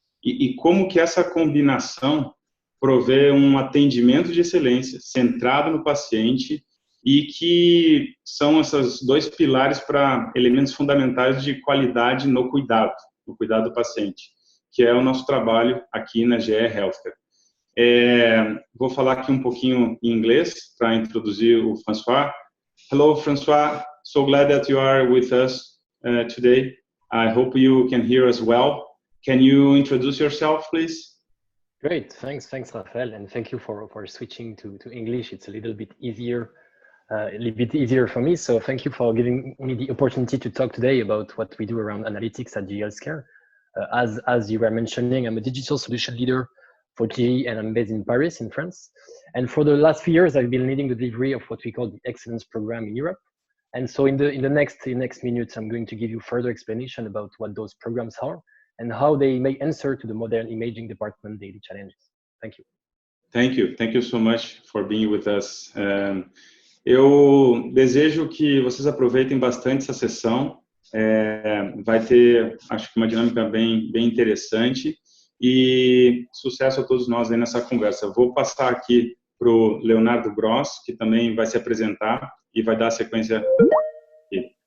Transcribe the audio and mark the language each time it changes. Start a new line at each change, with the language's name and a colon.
Portuguese: E como que essa combinação provê um atendimento de excelência, centrado no paciente, e que são esses dois pilares para elementos fundamentais de qualidade no cuidado do paciente, que é o nosso trabalho aqui na GE Healthcare. Vou falar aqui um pouquinho em inglês para introduzir o François.
English: Hello, François. So glad that you are with us today. I hope you can hear us well. Can you introduce yourself, please? Great, thanks, Rafael, and thank you for switching to English. It's a little bit easier for me. So thank you for giving me the opportunity to talk today about what we do around analytics at GE Healthcare. As you were mentioning, I'm a digital solution leader for GE, and I'm based in Paris, in France. And for the last few years, I've been leading the delivery of what we call the Excellence Program in Europe. And so in the next minutes, I'm going to give you further explanation about what those programs are and how they may answer to the modern imaging department daily challenges. Thank you. Thank you so much for being with us.
Portuguese: Eu desejo que vocês aproveitem bastante essa sessão. Vai ter, acho que uma dinâmica bem interessante e sucesso a todos nós aí nessa conversa. Vou passar aqui para o Leonardo Gross, que também vai se apresentar e vai dar a sequência aqui.